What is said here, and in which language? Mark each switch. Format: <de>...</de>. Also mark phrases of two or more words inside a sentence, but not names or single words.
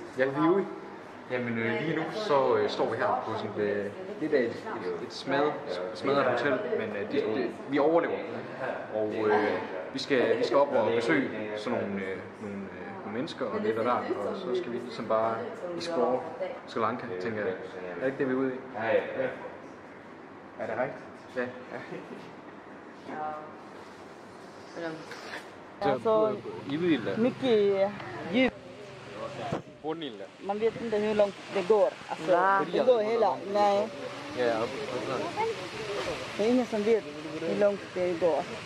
<da>Ja, vi Jamen lige nu så står vi her på sådan lidt af et smadret hotel, men vi overlever. Og vi skal op og besøge sådan nogle mennesker og lidt af hvert, og så skal vi ligesom bare explore Sri Lanka, tænker jeg. Er det ikke det, vi er ude i? Ja. Er det rigtigt? Ja.</da> <sv>Alltså, mycket djup. Man vet inte hur långt det går. Alltså, det går hela. Nej, Ja, det är ingen som vet hur långt det går.</sv>